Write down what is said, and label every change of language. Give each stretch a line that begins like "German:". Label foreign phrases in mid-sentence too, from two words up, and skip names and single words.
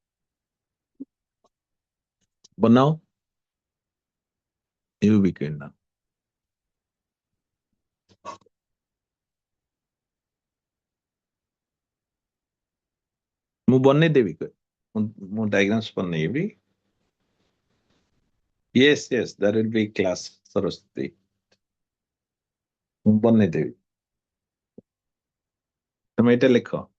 Odia: ବନାଅ ubiquinone ମୁଁ ବନେଇଦେବି ମୁଁ ଡାଇଗ୍ରାମ୍ସ ବନେଇବି
English: yes there will be class
Odia: ସରସ୍ୱତୀ ମୁଁ ବନେଇଦେବି ତମେ ଏଇଟା ଲେଖ